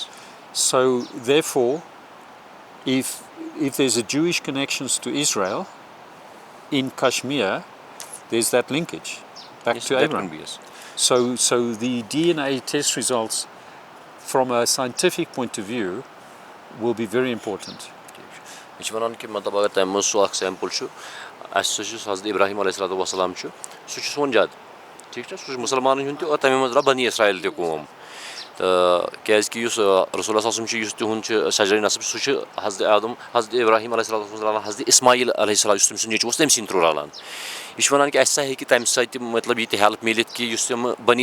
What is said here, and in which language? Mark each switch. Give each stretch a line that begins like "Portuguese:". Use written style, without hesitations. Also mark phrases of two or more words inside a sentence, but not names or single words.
English: So therefore, if there's a Jewish connections to Israel in Kashmir, there's that linkage back to Abraham. Yes. So the DNA test results from a scientific point of view will be very important.
Kashmiri: مےٚ چھُ وَنان کہِ مطلب اگر تَمہِ منٛز سُہ اکھ سیمپٕل چھُ اَسہِ سُہ چھُ حضرت ابراہیم
Arabic: علیہ الصلوٰتُ وسلام
Kashmiri: چھُ سُہ چھُ سون جد ٹھیٖک چھا سُہ چھُ مُسلمانن ہُنٛد تہِ اور تَمے منٛز درٛاو بنی اسرایل تہِ قوم تہٕ کیازِ کہِ یُس رسول صٲبُن چھُ یُس تِہُنٛد چھُ شجرِ نصب سُہ چھُ حضرت آدم حضرت ابراہیم
Arabic: علیہ الصلوٰتُ وسلام
Kashmiri: رلان حضرت اسماعیل
Arabic: علیہ السلام
Kashmiri: یُس تٔمۍ سُنٛد نیٚچوٗ اوس تٔمۍ سٕنٛدۍ تھرٛوٗ رلان یہِ چھُ وَنان کہِ اَسہِ ہسا ہیٚکہِ تَمہِ سۭتۍ مطلب یہِ تہِ ہیلٕپ مِلِتھ کہِ یُس تِم بنی